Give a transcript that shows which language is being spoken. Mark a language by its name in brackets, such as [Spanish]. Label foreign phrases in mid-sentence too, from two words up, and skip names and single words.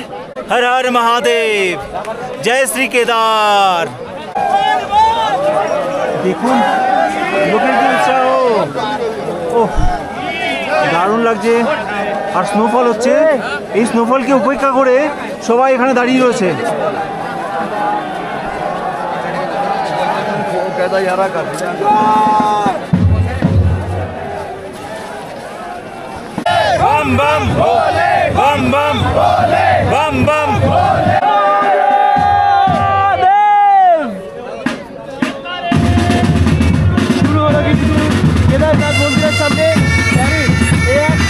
[Bangla] হর হর মহাদেব, জয় শ্রী কেদার। দেখুন লোকের যে উৎসাহ, ও দারুণ লাগছে। আর স্নোফল হচ্ছে, এই স্নোফলকে উপেক্ষা করে সবাই এখানে দাঁড়িয়ে রয়েছে। [Hindi] बम बम भोले, बम बम भोले, बम बम भोले। [Bangla] শুরু হলো কিন্তু কেদারনাথ মন্দিরের সামনে এই